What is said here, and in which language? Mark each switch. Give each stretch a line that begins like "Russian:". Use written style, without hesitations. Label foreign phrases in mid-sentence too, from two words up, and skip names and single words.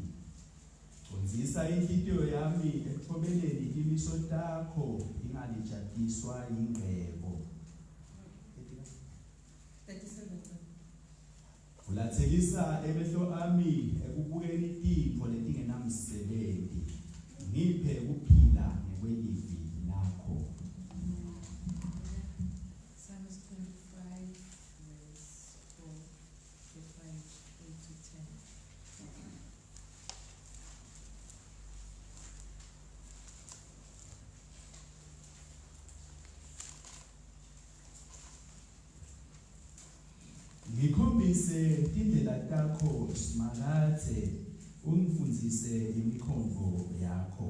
Swati: Konzisa inhliziyo yami ekuthobeleni itimiso takho ingalijatiswa yingcebo. 37. Ulathelisa emehlo ami ekubukeni intipho letingenamsebenti. Ngiphe ukuphila ngekwelivi lakho.
English: Psalms 25 verse 4 to 5, 8 to 10.
Swati: Ngikhombise tindlela takho Simakadze ungifundzise imikhombo yakho.